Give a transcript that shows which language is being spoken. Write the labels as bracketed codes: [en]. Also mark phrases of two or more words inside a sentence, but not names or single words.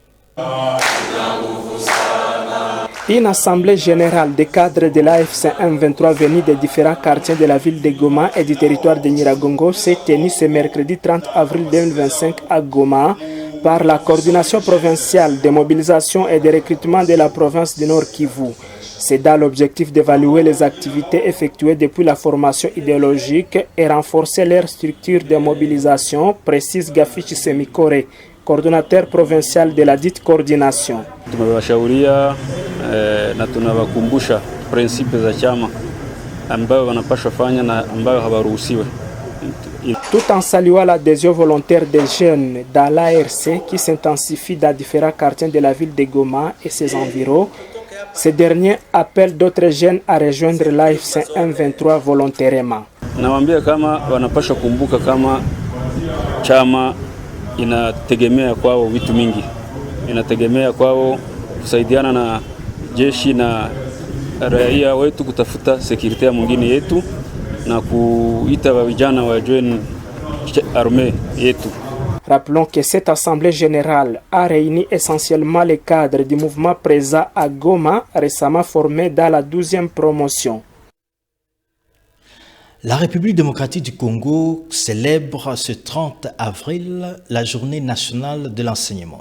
[fr] Une assemblée générale des cadres de l'AFC M23 venus des différents quartiers de la ville de Goma et du territoire de Nyiragongo s'est tenue ce mercredi 30 avril 2025 à Goma par la coordination provinciale de mobilisation et de recrutement de la province du Nord Kivu. C'est dans l'objectif d'évaluer les activités effectuées depuis la formation idéologique et renforcer leur structure de mobilisation, précise Gafichi Semikore, coordonnateur provincial de la dite coordination. [sw] Tumewashauria na tunawakumbusha prinsipe za chama ambayo wanapaswa fanya na ambayo hawaruhusiwe. [fr] Tout en saluant l'adhésion volontaire des jeunes dans l'ARC qui s'intensifie dans différents quartiers de la ville de Goma et ses environs, ces derniers appellent d'autres jeunes à rejoindre l'AFC M23 volontairement. [sw] Nawaambia kama wanapaswa kumbuka kama chama inategemea kwao vitu mingi. Inategemea kwao kusaidiana na jeshi na raia wetu kutafuta security ya mwingine yetu na kuita vijana wa join armée yetu. [fr] Rappelons que cette assemblée générale a réuni essentiellement les cadres du mouvement présent à Goma, récemment formé dans la 12e promotion. La République démocratique du Congo célèbre ce 30 avril la journée nationale de l'enseignement.